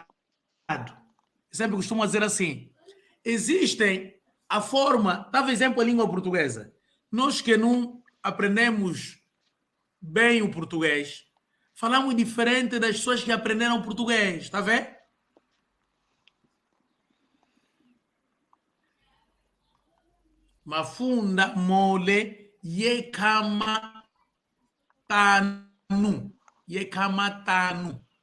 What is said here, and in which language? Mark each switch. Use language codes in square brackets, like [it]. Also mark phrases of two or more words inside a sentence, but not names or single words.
[pt] Eu sempre costumo dizer assim. Existem a forma, dá exemplo a língua portuguesa. Nós que não aprendemos bem o português, falamos diferente das pessoas que aprenderam português, está vendo? [kg] Mafunda mole ye kama tanu. Ye kama tanu.